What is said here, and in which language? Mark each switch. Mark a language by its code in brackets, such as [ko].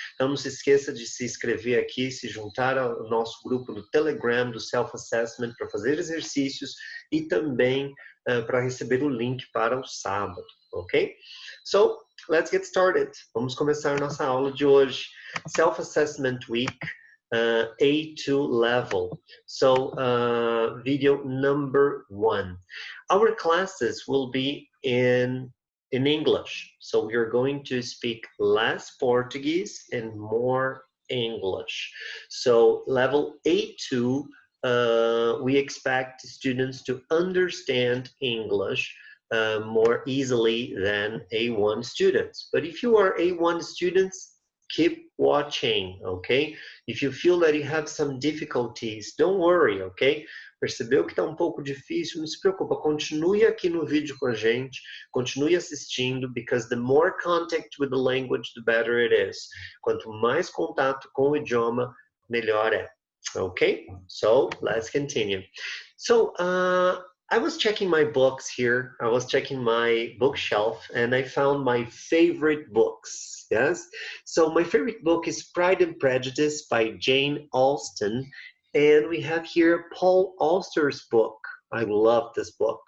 [pt] Então, não se esqueça de se inscrever aqui, se juntar ao nosso grupo do Telegram, do Self-Assessment, para fazer exercícios e também para receber o link para o sábado, ok? [en] So, let's get started. [pt] Vamos começar nossa aula de hoje. [en] Self-Assessment Week, A2 level. So, video number 1. Our classes will be in English. So, we are going to speak less Portuguese and more English. So, level A2, we expect students to understand English more easily than A1 students. But if you are A1 students, keep watching, okay? If you feel that you have some difficulties, don't worry, okay? [pt] Percebeu que está um pouco difícil? Não se preocupa, continue aqui no vídeo com a gente, continue assistindo, [en] because the more contact with the language, the better it is. [pt] Quanto mais contato com o idioma, melhor é. [en] Okay, so let's continue. So, I was checking my books here. I was checking my bookshelf and I found my favorite books. Yes. So my favorite book is Pride and Prejudice by Jane Austen. And we have here Paul Auster's book. I love this book.